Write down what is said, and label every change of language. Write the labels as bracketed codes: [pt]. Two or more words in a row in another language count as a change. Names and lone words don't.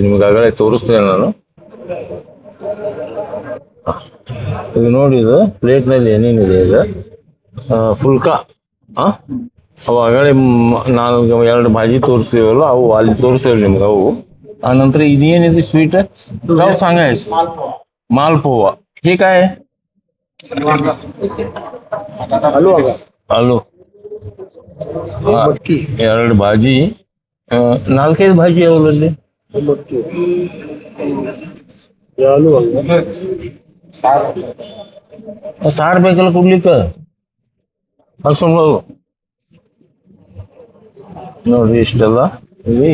[kn] ನಿಮ್ಗೆ ಆಗಲೇ ತೋರಿಸ್ತೇನೆ ನಾನು. ಇದು ನೋಡಿ, ಇದು ಪ್ಲೇಟ್ನಲ್ಲಿ ಏನೇನಿದೆ ಈಗ. ಫುಲ್ಕಾ ಅವು ಆಗಲೇ ನಾಲ್ಕು ಎರಡು ಭಾಜಿ ತೋರಿಸ್ತೀವಲ್ಲ ಅವು ಅಲ್ಲಿ ತೋರಿಸ್ತೇವೆ ನಿಮ್ಗೆ ಅವು. ಆ ನಂತರ ಇದೇನಿದೆ ಸ್ವೀಟ್ [mr] राव सांगा मालपोवा हे काय आहे? आलू हा, [kn] ಎರಡು ಭಾಜಿ ನಾಲ್ಕೈದು ಭಾಜಿ ಅವರಲ್ಲಿ ಸಾರು ಬೇಕಲ್ಲ ಕೊಡ್ಲಿಕ್ಕೆ ಹಸ್ಕೊಂಡು ನೋಡ್ರಿ ಇಷ್ಟೆಲ್ಲ ಇದೆ.